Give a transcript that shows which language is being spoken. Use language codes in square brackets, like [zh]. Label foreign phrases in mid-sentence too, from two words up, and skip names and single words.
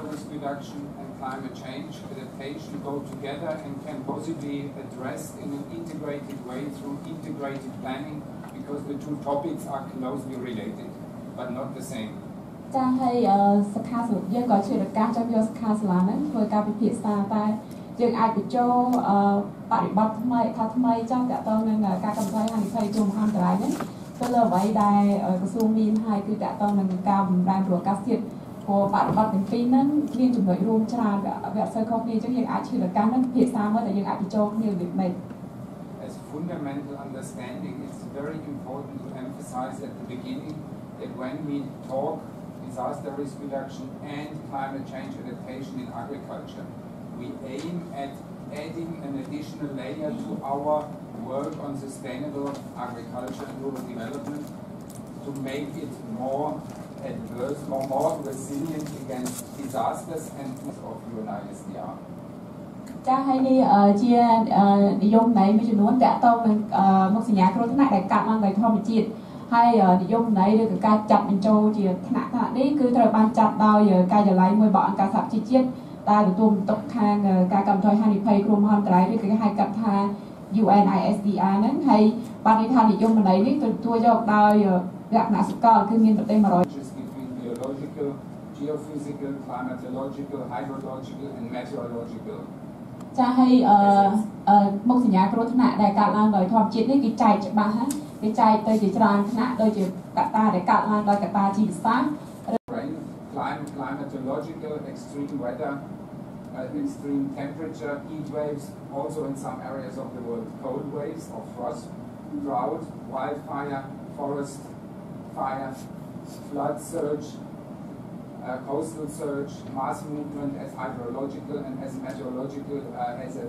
[en] risk reduction and climate change adaptation go together and can possibly addressed in an integrated way through integrated planning, because the two topics are closely related but not the same. [km] ចាហើយសិក្ខាសាលាយើងក៏ជួយដល់ការចាប់យកសិក្ខាសាលាហ្នឹងធ្វើការពិភាក្សាតែយើងអាចបញ្ចូលបរិបទថ្មីថាថ្មីចាស់តទៅនឹងការកំណត់ហានិភ័យគ្រោះមហន្តរាយហ្នឹងទៅលើអ្វីដែលក្រសួងមានហើយគឺតទៅនឹងការបម្រើព្រោះអាកាសធាតុព្រោះបរិបទទាំងពីរហ្នឹងមានចំណុចរួមច្រើនវាអត់សូវខុសគ្នាអញ្ចឹងយើងអាចជួយដល់ការហ្នឹងពិភាក្សាមើលតែយើងអាចបញ្ចូលគ្នាដូចនេះ [en] As fundamental understanding, it's very important to emphasize at the beginning that when we talk disaster risk reduction and climate change adaptation in agriculture, we aim at adding an additional layer to our work on sustainable agriculture and rural development to make it more adverse, more resilient against disasters and of UNISDR. [km] ចាហើយនេះជានិយមន័យមួយចំនួនតទៅនឹងមុខសញ្ញាគ្រោះថ្នាក់ដែលកាត់ឡើងដោយធម្មជាតិហើយនិយមន័យឬក៏ការចាត់បញ្ចូលជាថ្នាក់នេះគឺត្រូវបានចាត់ដោយការិយាល័យមួយរបស់អង្គការសហជីវជាតិដែលទទួលបន្ទុកខាងការកាត់បន្ថយហានិភ័យគ្រោះមហន្តរាយឬក៏ហៅកាត់ថា UNISDR ហ្នឹងហើយបានន័យថានិយមន័យនេះទទួលយកដោយលក្ខណៈសកលគឺមានប្រទេស100 [en] biological, geophysical, climatological, hydrological and meteorological. [km] ចាហើយមុខសញ្ញាគ្រោះថ្នាក់ដែលកើតឡើងដោយធម្មជាតិនេះគេចែកច្បាស់ណាគេចែកទៅជាច្រើនថ្នាក់ដូចជាកត្តាដែលកើតឡើងដោយកត្តាជីវសាស្ត្រ [en] climatological, extreme weather, extreme temperature, heat waves, also in some areas of the world, cold waves or frost, drought, wildfire, forest fire, flood surge, coastal surge, mass movement as hydrological and as meteorological hazards.